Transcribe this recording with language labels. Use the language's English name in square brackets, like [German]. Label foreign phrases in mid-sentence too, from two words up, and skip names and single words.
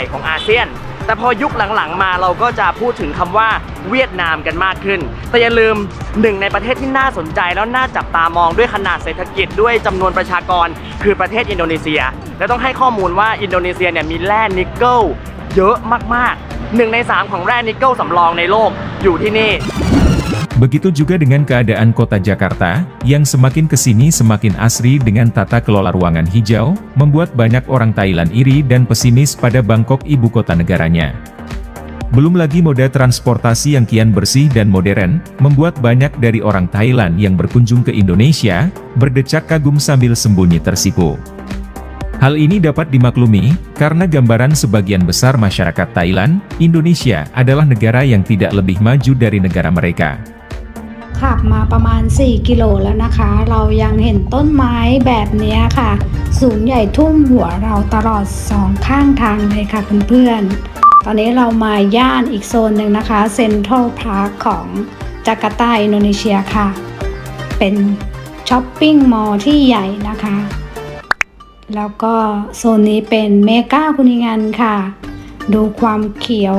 [Thai] ของอาเซียนแต่พอยุคหลังๆมาเราก็จะพูดถึงคำว่าเวียดนามกันมากขึ้นแต่อย่าลืมหนึ่งในประเทศที่น่าสนใจแล้วน่าจับตามองด้วยขนาดเศรษฐกิจด้วยจำนวนประชากรคือประเทศอินโดนีเซียและต้องให้ข้อมูลว่าอินโดนีเซียเนี่ยมีแร่นิกเกิลเยอะมากๆ1 ใน 3ของแร่นิกเกิลสำรองในโลกอยู่ที่นี่ [Indonesian] Begitu juga dengan keadaan kota Jakarta, yang semakin kesini semakin asri dengan tata kelola ruangan hijau, membuat banyak orang Thailand iri dan pesimis pada Bangkok ibu kota negaranya. Belum lagi moda transportasi yang kian bersih dan modern, membuat banyak dari orang Thailand yang berkunjung ke Indonesia, berdecak kagum sambil sembunyi tersipu. Hal ini dapat dimaklumi, karena gambaran sebagian besar masyarakat Thailand, Indonesia adalah negara yang tidak lebih maju dari negara mereka. [Thai] ขับมาประมาณ4 กิโลแล้วนะคะเรายังเห็นต้นไม้แบบนี้ค่ะสูงใหญ่ทุ่มหัวเราตลอด2 ข้างทางเลยค่ะเพื่อนๆตอนนี้เรามาย่านอีกโซนหนึ่งนะคะเซ็นทรัลพาร์คของจาการ์ตาอินโดนีเซียค่ะเป็น [English] shopping mall [Thai] ที่ใหญ่นะคะแล้วก็โซนนี้เป็นเมกาคุนิงันค่ะดูความเขียว